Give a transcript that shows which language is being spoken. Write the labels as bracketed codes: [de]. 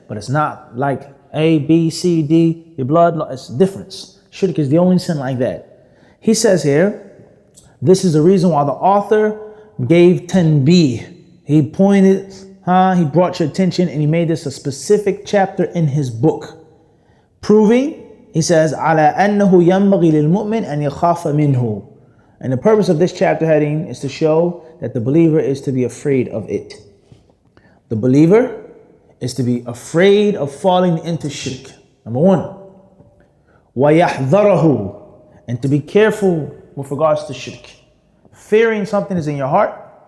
[en] But it's not like A, B, C, D, your blood. It's difference. Shirk is the only sin like that. He says here, this is the reason why the author gave tanbih. He pointed, he brought your attention and he made this a specific chapter in his book. Proving, he says, [ar] على أنه ينبغي للمؤمن أن يخاف منه. [en] And the purpose of this chapter heading is to show that the believer is to be afraid of it. The believer is to be afraid of falling into shirk. Number one. [ar] وَيَحْذَرَهُ. [en] And to be careful with regards to shirk. Fearing something is in your heart.